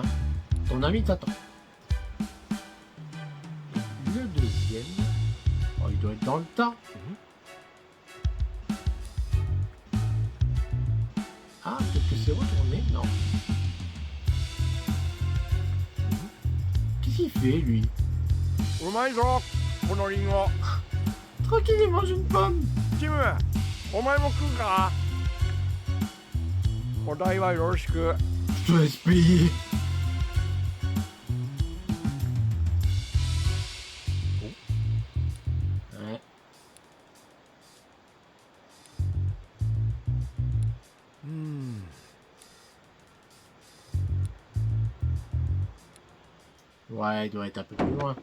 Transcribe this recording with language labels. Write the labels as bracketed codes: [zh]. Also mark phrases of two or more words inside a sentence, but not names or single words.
[fr] Ton ami t'attend. Le deuxième. Oh, il doit être dans le tas. Ah, peut-être que c'est retourné. Non. Qu'est-ce qu'il fait, lui? [ja] うまいぞこのリンゴ [fr] Tranquille, il mange une pomme. [ja] キムお前も食うかお代はよろしく [fr] Je te laisse payer. Ouais. Ouais, il doit être un peu plus loin.